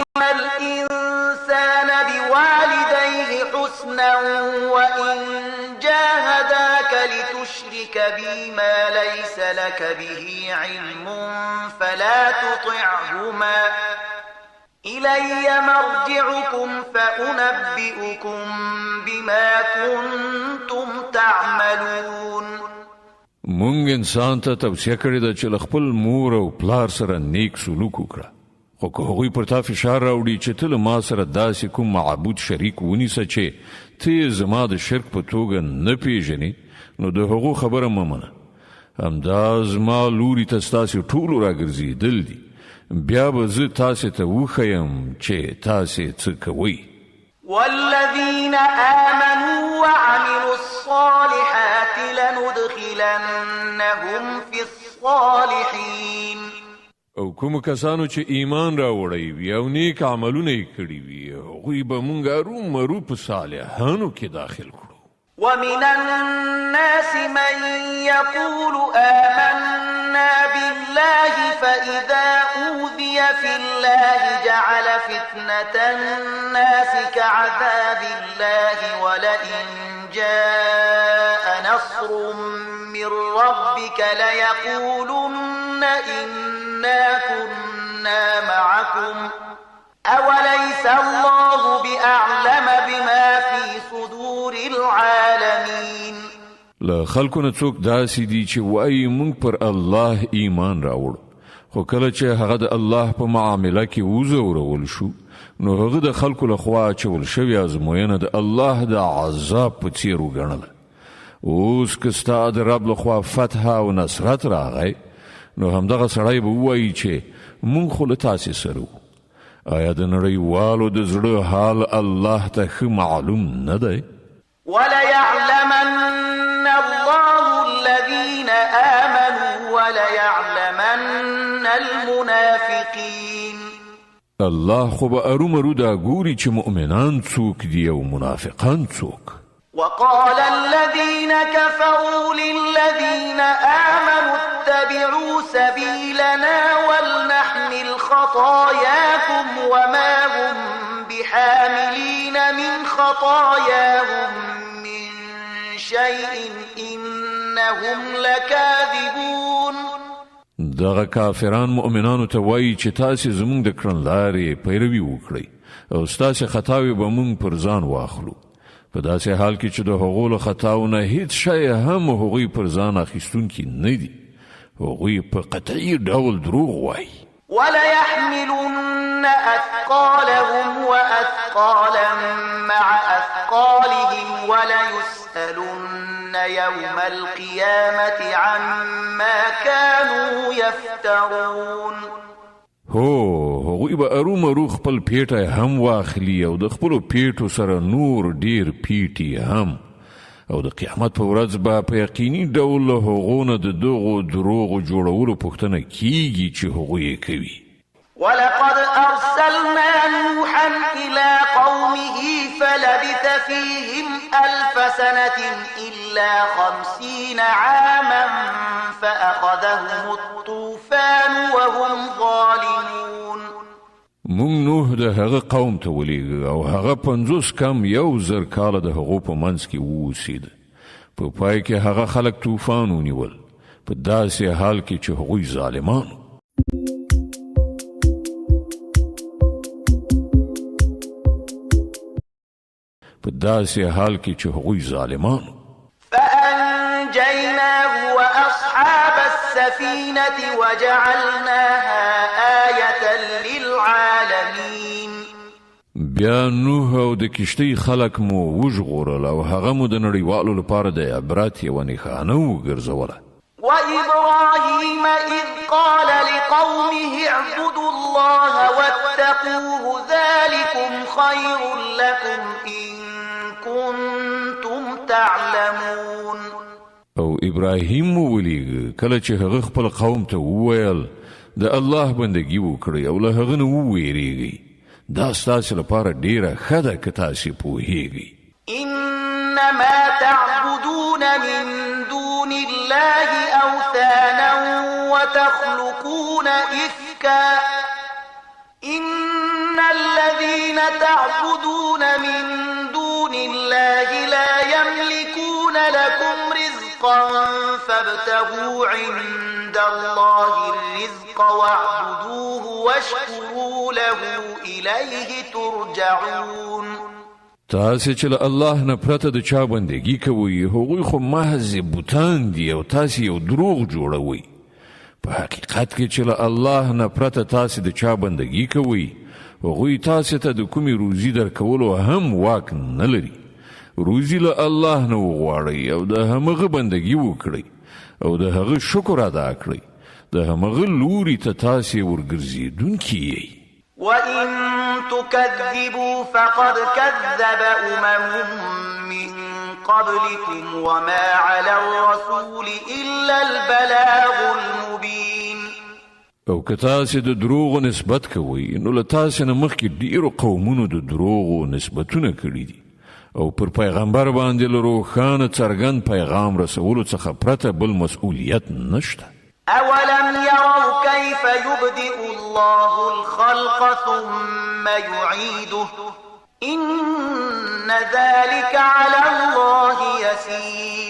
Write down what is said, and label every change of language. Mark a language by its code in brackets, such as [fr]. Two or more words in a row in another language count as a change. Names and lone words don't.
[ar] الإنسان بوالديه حسنا وإن جاهداك لتشرك بي ما ليس لك به علم فلا تطعهما إلي مرجعكم فأنبئكم بما كنتم تعملون. [ps] مونږ انسان ته توصیه کړې ده چې خپل مور او پلار سره نیک سلوک وکړه، خو که هغوی پر تا فشار راوړي چې ته له ما سره داسې کوم معبود شریک ونیسه چې ته زما د شرک په توګه نه پیژنې، نو د هغو خبره مه منه. همدا زما لوري ته ستاسې ټولو راګرځېدل دي، بیا به زه تاسې ته وښیم چې تاسې څه کوئ. [ar] والذين آمنوا وعملوا الصالحات لندخلنهم في الصالحين. [ps] او کوم کسانو چې ایمان راوړی وي او نیک عملونه یې کړي وي، هغوی به موږ ارومرو په صالحانو کې داخل کړو. [ar] ومن الناس من يقول آمنا بالله فإذا أوذي في الله جعل فتنة الناس كعذاب الله ولئن جاء نصر من ربك ليقولن إنا كنا معكم أوليس الله بأعلم بما في صدور العالمين. [ps] له خلکو نه څوک داسې دي چې وایي موږ پر الله ایمان راوړو، خو کله چې هغه د الله په معامله کې وځورول شو، نو هغه د خلکو لخوا اچول شوې ازموینه د الله د عذاب په څیر وګڼله. اوس که ستا د رب لخوا فتح او نصرت راغی، نو همدغه سړی به ووایي چې موږ خو له تاسې سره وو. آیا د نړیوالو د زړه حال الله ته ښه معلوم نه دی؟ [ar] وليعلمن الله الذين آمنوا وليعلمن المنافقين. [ps] الله خو به ارومرو دا ګوري چې مؤمنان څوک دي او منافقان څوک. [ar] وقال الذين كفروا للذين آمنوا اتبعوا سبيلنا ولنحمل خطاياكم وما هم بحاملين من خطاياهم من شيء إنهم لكاذبون. [ps] دغه کافران مؤمنانو ته وایي چې تاسې زموږ د کړنلارې پیروي وکړئ او ستاسې خطاوې به موږ پر ځان واخلو، په داسې حال کې چې د هغو له خطاو نه هیڅ شی هم هغوی پر ځان اخیستونکي نه دي. هغوی په قطعي ډول دروغ وایي. [ar] وليحملن أثقالهم وأثقالا مع أثقالهم وليسألن يوم القيامة عما كانوا يفترون. [ps] هغوی به ارومرو خپل پیټه هم واخلي او د خپلو پیټو سره نور ډیر پیټي هم، او د قیامت په ورځ به په یقیني ډول له هغو نه د دغو دروغو جوړولو پوښتنه کیږي چې هغوی یې کوي. [ar] ولقد أرسلنا نوحا إلى قومه فلبث فيهم 1000 سنة إلا 50 عاما فأخذهم الطوفان وهم ظالمون. [ps] مونږ نوح د هغه قوم ته ولېږه او هغه 50 کم 1000 کاله د هغو په منځ کې واوسېد. په پای کې هغه خلک طوفان ونیول، په داسې حال کې چې هغوی ظالمانو. [ar] فأنجيناه وأصحاب السفينة وجعلناها آية للعالمين. [ps] بیا نوح او د کشتۍ خلک مو وژغورل او هغه مو د نړیوالو لپاره د عبرت یوه نښانه وګرځوله. [ar] وإبراهيم إذ قال لقومه اعبدوا الله واتقوه ذلكم خير لكم إن كنتم تعلمون. [ps] او ابراهیم مو ولیږه کله چې هغه خپل قوم ته وویل د الله بندګي وکړئ او له هغه نه وویریږئ، دا ستاسو لپاره ډیره ښه ده که تاسې پوهیږئ. [ar] انما تعبدون من دون الله اوثانا وتخلقون افكا ان تعبدون من دون الله لا يملكون لكم رزقا فابتغوا عند الله الرزق واعبدوه واشكروا له إليه ترجعون. [ps] تاسې چې له الله نه پرته د چا بندګي کوئ هغوی خو محض بوتان دي او تاسې یو دروغ جوړوئ. په حقیقت کې چې له الله نه پرته تاسې د چا بندګي کوئ هغوی تاسې ته د کومې روزي درکولو هم واک نه لري. روزي له الله نه وغواړئ او د همغه بندګي وکړئ او د هغه شکر ادا کړئ. د همغه لوري ته تاسې ورګرځېدونکي یئ. [ar] وَإِن تُكَذِّبُوا فَقَدْ كَذَّبَ من قبلكم وما على الرسول إلا البلاغ المبين. [ps] او که تاسې د دروغو نسبت کوئ نو له تاسې نه مخکې ډېرو قومونو د دروغو نسبتونه کړي دي او پر پیغمبر باندې له روښانه څرګند پیغام رسولو څخه پرته بل مسؤلیت نشته. [ar] أولم يروا كيف يبدئ الله الخلق ثم يعيده إن ذلك على الله يسير.